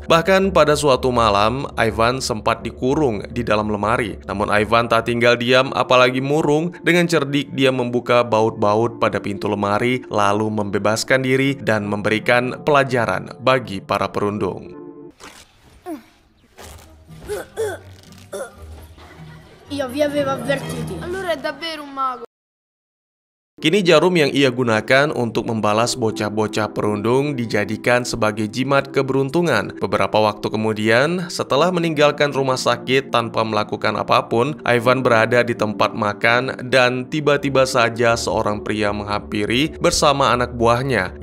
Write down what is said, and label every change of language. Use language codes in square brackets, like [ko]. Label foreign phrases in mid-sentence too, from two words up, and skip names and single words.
[id] Bahkan pada suatu malam, Ivan sempat dikurung di dalam lemari. Namun Ivan tak tinggal diam apalagi murung. Dengan cerdik dia membuka baut-baut pada pintu lemari, lalu membebaskan diri dan memberikan pelajaran bagi para perundung. [it] Dio vi aveva avvertiti. Allora è davvero un mago. [id] Kini jarum yang ia gunakan untuk membalas bocah-bocah perundung dijadikan sebagai jimat keberuntungan. Beberapa waktu kemudian, setelah meninggalkan rumah sakit tanpa melakukan apapun, Ivan berada di tempat makan dan tiba-tiba saja seorang pria menghampiri bersama anak buahnya.